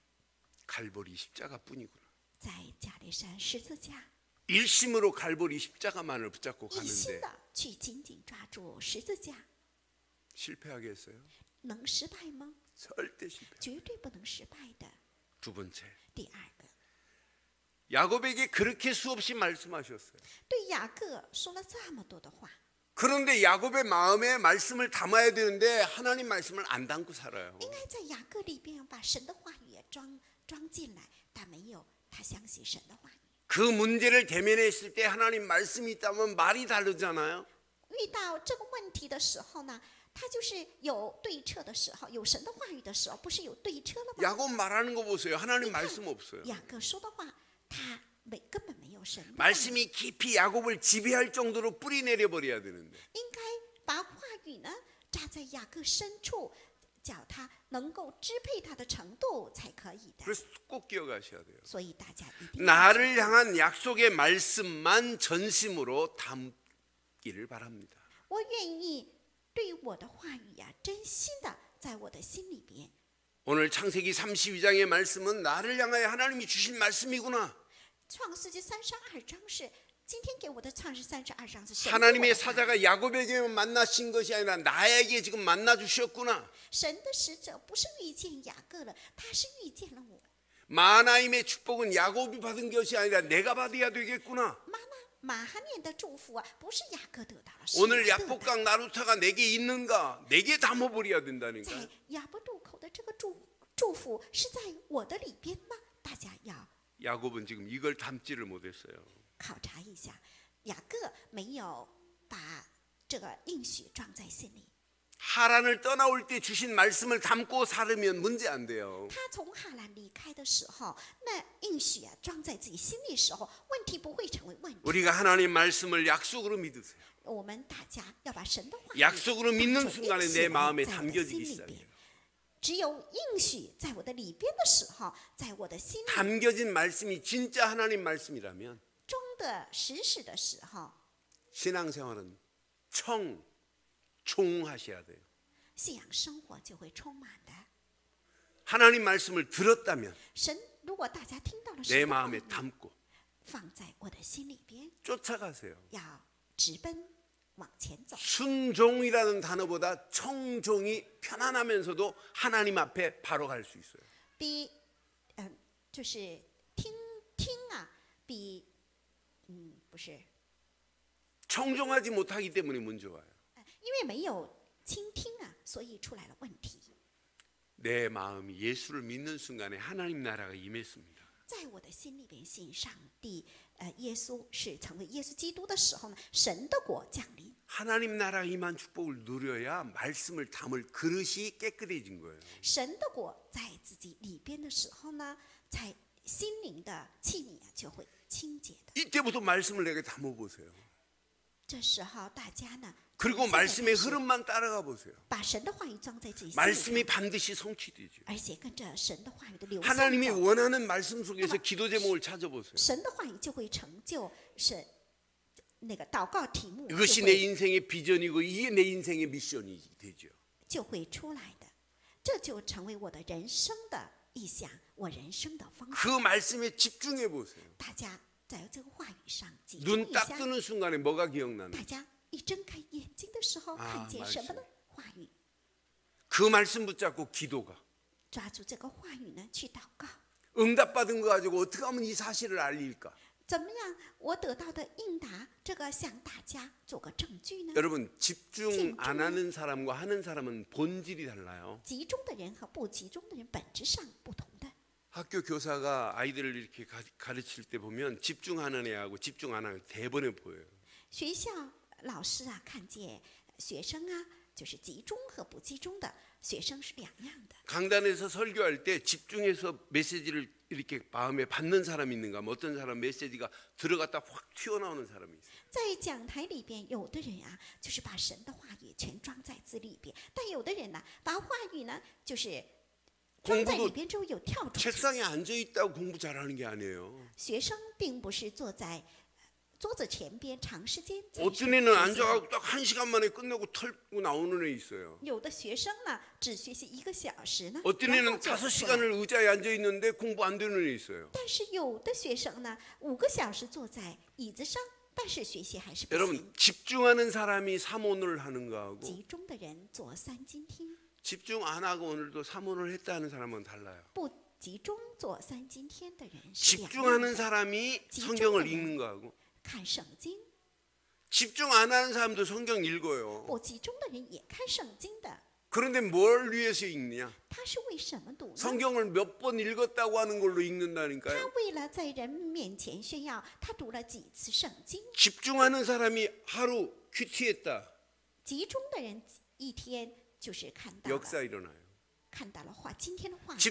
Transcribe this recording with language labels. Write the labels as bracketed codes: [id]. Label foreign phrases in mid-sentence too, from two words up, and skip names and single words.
[ko] 갈보리 십자가뿐이구나. [zh] 在加利山十字架， [ko] 일심으로 갈보리 십자가만을 붙잡고 [zh] 一心 [ko] 가는데 [zh] 的去紧紧抓住十字架， [ko] 실패하겠어요? [zh] 能失败吗？ [ko] 절대 실패. [zh] 绝对不能失败的。 [ko] 두 번째, [zh] 第二个， [ko] 야곱에게 그렇게 수없이 말씀하셨어요. [zh] 对雅各说了这么多的话， [ko] 그런데 야곱의 마음에 말씀을 담아야 되는데 하나님 말씀을 안 담고 살아요. [zh] 应该在雅各里边把神的话语也装进来，但没有他相信神的话语。 [ko] 그 문제를 대면했을 때 하나님 말씀이 있다면 말이 다르잖아요. [zh] 遇到这个问题的时候呢，他就是有对策的时候，有神的话语的时候，不是有对策了吗？ [ko] 야곱 말하는 거 보세요. 하나님 말씀 없어요. [zh] 雅各说的话，他根本没有神的话语。 [ko] 말씀이 깊이 야곱을 지배할 정도로 뿌리 내려 버려야 되는데 [zh] 应该把话语呢扎在雅各深处，叫他能够支配他的程度才可以的。 [ko] 그래서 꼭 기억하셔야 돼요. [zh] 所以大家一定要 [ko] 나를 향한 약속의 말씀만 전심으로 담기를 바랍니다. [zh] 我愿意对我的话语呀、真心的在我的心里边。 [ko] 오늘 창세기 32장의 말씀은 나를 향하여 하나님이 주신 말씀이구나. [zh] 创世纪32章是今天给我的创世32章是神给我的 [ko] 하나님의 [zh] 话语 [ko] 사자가 야곱에게만 만나신 것이 아니라 나에게 지금 만나 주셨구나. [zh] 神的使者不是遇见雅各了，他是遇见了我。 [ko] 마나임의 축복은 야곱이 받은 것이 아니라 내가 받아야 되겠구나. [zh] 马哈念的祝福啊，不是雅各得到了，是 [ko] 오늘 [zh] 我得到 [ko] 야복강 나루타가 내게 있는가? 내게 담아버려야 된다니까. [zh] 在雅布渡口的这个祝福是在我的里边吗？大家要 [ko] 야곱은 지금 이걸 담지를 못했어요. [zh] 考察一下，雅各没有把这个应许装在心里。 [ko] 하란을 떠나올 때 주신 말씀을 담고 살으면 문제 안 돼요. [zh] 他从哈兰离开的时候，那应许啊装在自己心里的时候，问题不会成为问题。 [ko] 우리가 하나님 말씀을 약속으로 믿으세요. [zh] 我们大家要把神的话语 [ko] 약속으로 믿는 [zh] 当成 [ko] 순간에 [zh] 应许 [ko] 내 [zh] 来 [ko] 마음에 [zh] 在我的 [ko] 담겨지기 [zh] 心里边 [ko] 시작해요. [zh] 只有应许在我的里边的时候，在我的心里 [ko] 담겨진 말씀이 진짜 하나님 말씀이라면 [zh] 中的实事的时候， [ko] 신앙생활은 총하셔야 돼요. [zh] 信仰生活就会充满的。 [ko] 하나님 말씀을 들었다면 [zh] 神，如果大家听到了 [ko] 내 [zh] 神的话 [ko] 마음에 [zh] 语， [ko] 담고 [zh] 放在我的心里边， [ko] 쫓아가세요. [zh] 要直奔往前走。 [ko] 순종이라는 단어보다 청종이 편안하면서도 하나님 앞에 바로 갈 수 있어요. [zh] 比就是听啊，比不是， [ko] 청종하지 못하기 때문에 문제 와요. [zh] 因为没有倾听啊，所以出来了问题。 [ko] 내 마음이 예수를 믿는 순간에 하나님 나라가 임했습니다. [zh] 在我的心里边信上帝，耶稣是成为耶稣基督的时候呢，神的国降临。 [ko] 하나님 나라 임한 축복을 누려야 말씀을 담을 그릇이 깨끗해진 거예요. [zh] 神的国在自己里边的时候呢，在心灵的器皿啊就会清洁的。 [ko] 이때부터 말씀을 내게 담아 보세요. [zh] 这时候大家呢， [ko] 그리고 [zh] 从现在 [ko] 말씀의 [zh] 开始 [ko] 흐름만 따라가 보세요. [zh] 把神的话语装在自己心里 [ko] 말씀이 [zh] 边， [ko] 반드시 성취되죠. [zh] 而且跟着神的话语的流向 [ko] 하나님이 [zh] 走， [ko] 원하는 말씀 속에서 기도 제목을 찾아보세요. [zh] 神的话语就会成就神那个祷告题目 [ko] 이것이 [zh] 就 [ko] 내 [zh] 会 [ko] 인생의 비전이고 이게 내 인생의 미션이 되죠. [zh] 就会出来的，这就成为我的人生的意向，我人生的方向。 [ko] 그 말씀에 집중해 보세요. [zh] 大家在这个话语上集中 [ko] 눈 [zh] 一 [ko] 딱 [zh] 下， [ko] 뜨는 순간에 뭐가 기억나는? [zh] 大家一睁开眼睛的时候，看见什么呢？话语， [ko] 그 말씀 붙잡고 기도가 [zh] 抓住这个话语呢，去祷告。 [ko] 응답받은 거 가지고 어떻게 하면 이 사실을 알릴까? [zh] 怎么样？我得到的应答，这个向大家做个证据呢？ [ko] 여러분 집중 안 하는 사람과 하는 사람은 본질이 달라요. [zh] 集中的人和不集中的人本质上不同的。 [ko] 학교 교사가 아이들을 이렇게 가르칠 때 보면 집중하는 애하고 집중 안 하는 애 대번에 보여요. [zh] 学校老师啊，看见学生啊，就是集中和不集中的学生是两样的。 [ko] 강단에서 설교할 때 집중해서 메시지를 이렇게 마음에 받는 사람이 있는가? 뭐 어떤 사람 메시지가 들어갔다 확 튀어나오는 사람이 있어요. [zh] 在讲台里边，有的人啊，就是把神的话语全装在字里边；但有的人呢，把话语呢，就是装在里边之后又跳出去。 [ko] 책상에 앉아 있다고 공부 잘하는 게 아니에요. [zh] 学生并不是坐在桌子前边长时间在 [ko] 어떤 [zh] 学 [ko] 애는 [zh] 习， [ko] 앉아가지고 딱 1시간 만에 끝내고 털고 나오는 애 있어요. [zh] 有的学生呢只学习1个小时呢， [ko] 어떤 [zh] 然后 [ko] 애는 [zh] 就出来 [ko] 5시간을 의자에 앉아 있는데 공부 안 되는 애 있어요. [zh] 但是有的学生呢5个小时坐在椅子上，但是学习还是不行。 [ko] 여러분 집중하는 사람이 삼원을 하는 거하고 [zh] 集中的人做3今天， [ko] 집중 안 하고 오늘도 삼원을 했다는 사람은 달라요. [zh] 不集中做3今天的人是两样 [ko] 집중하는 [zh] 的。 [ko] 사람이 집중하는 성경을 읽는 거하고 [zh] 看圣经， [ko] 집중 안 하는 사람도 성경 읽어요. [zh] 不集中的人也看圣经的， [ko] 그런데 뭘 위해서 읽느냐? [zh] 他是为什么读呢？ [ko] 성경을 몇 번 읽었다고 하는 걸로 [zh] 他 [ko] 읽는다니까요. [zh] 为了在人面前炫耀，他读了几次圣经。 [ko] 집중하는 사람이 하루 큐티했다. [zh] 集中的人一天就是看到了 [ko] 역사 일어나요. [zh] 看到了话今天的话语的